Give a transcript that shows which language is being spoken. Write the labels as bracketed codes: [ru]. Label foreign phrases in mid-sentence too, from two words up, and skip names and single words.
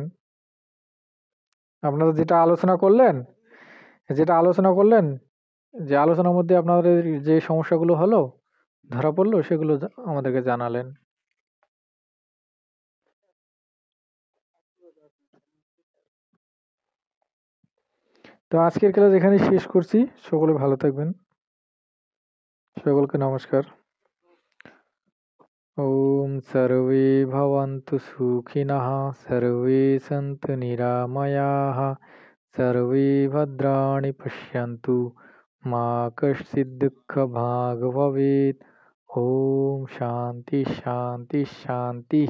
[bn] আপনারা যেটা আলোচনা করলেন, যে আলোচনার মধ্যে আপনাদের যে সমস্যাগুলো হলো ধরা পড়লো সেগুলো আমাদেরকে জানালেন। তো আজকের ক্লাস এখানেই শেষ করছি। সকলে ভালো থাকবেন। সকলকে নমস্কার। [sa] ওম সর্বে ভবন্তু সুখিনঃ, সর্বে সন্তু নিরাময়াঃ, सर्वे भद्राणि पश्यन्तु, मा कश्चित् दुःखभाग् भवेत्। ॐ शान्ति शान्ति शान्तिः।